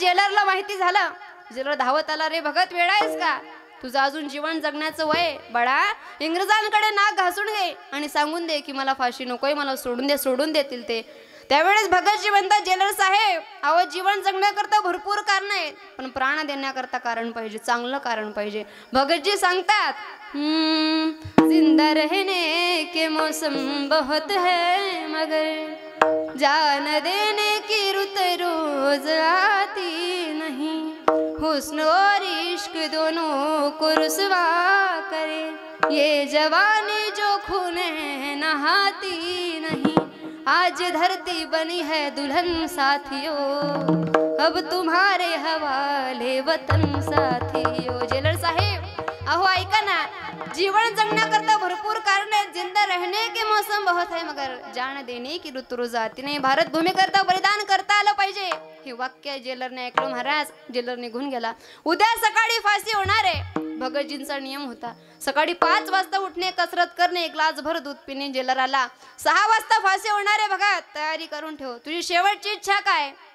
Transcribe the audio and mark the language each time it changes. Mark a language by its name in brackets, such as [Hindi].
[Marathi] जेलरला माहिती झालं. जेलर धावत आला, रे भगत वेळ आहेस का, तुझं अजून जीवन जगण्याचं वय, बाळा इंग्रजांकडे नाक घासून घे आणि सांगून दे की मला फाशी नकोय, मला सोडून दे. सोडून देतील ते. त्यावेळेस भगतजी म्हणतात, जेलर साहेब अहो जीवन जगण्याकरता भरपूर कारण आहेत, पण प्राण देण्याकरता कारण पाहिजे, चांगलं कारण पाहिजे. [Hindi] भगतजी सांगतात, जिंदा रहने के मौसम बहुत है मगर जान देने की रुत रोज आती नहीं, हुस्न और इश्क दोनों को रुसवा करे, ये जवानी जो खून नहाती नहीं, आज धरती बनी है दुल्हन साथियों, अब तुम्हारे हवाले वतन साथियों. [Marathi] जेलर साहेब अहो ऐका ना, जीवन जगण्याकरता भरपूर कारण आहेत. [Hindi] जिंदा रहने के मौसम बहुत है मगर जान देने की रुत रोज आती नहीं. [Marathi] भारत भूमी करता बलिदान करता आलं पाहिजे. हे वाक्य जेलरने ऐकलं महाराज. जेलर निघून गेला. उद्या सकाळी फाशी होणार आहे. भगतजींचा नियम होता सकाळी 5 वाजता उठणे, कसरत करणे, एक ग्लासभर दूध पिणे. जेलर आला. 6 वाजता फाशी होणार आहे बघा, तयारी करून ठेव, तुझी शेवटची इच्छा काय.